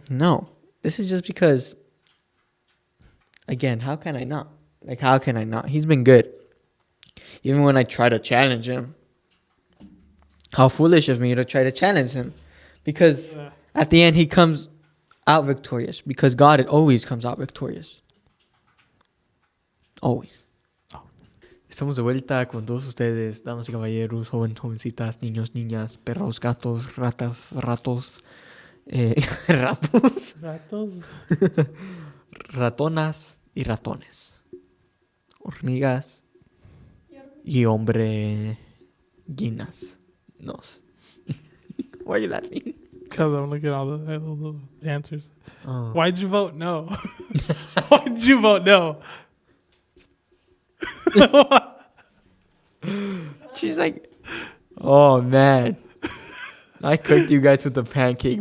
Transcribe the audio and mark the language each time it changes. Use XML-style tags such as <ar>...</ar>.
<en>No, this is just because, again, how can I not? Like, how can I not? He's been good. Even when I try to challenge Him. How foolish of me to try to challenge Him. Because at the end, He comes out victorious. Because God always comes out victorious. Always.</en> <es>Estamos de vuelta con todos ustedes, damas y caballeros, jovencitas, niños, niñas, perros, gatos, ratas, ratos, ratos, Ratos. ratonas y ratones, hormigas y hombre guinas.</es> <en>Nos. Why are you laughing? Because I'm looking at all the answers. Oh. Why'd you vote no? Why'd you vote no? She's like, oh man, I cooked you guys with the pancake.</en>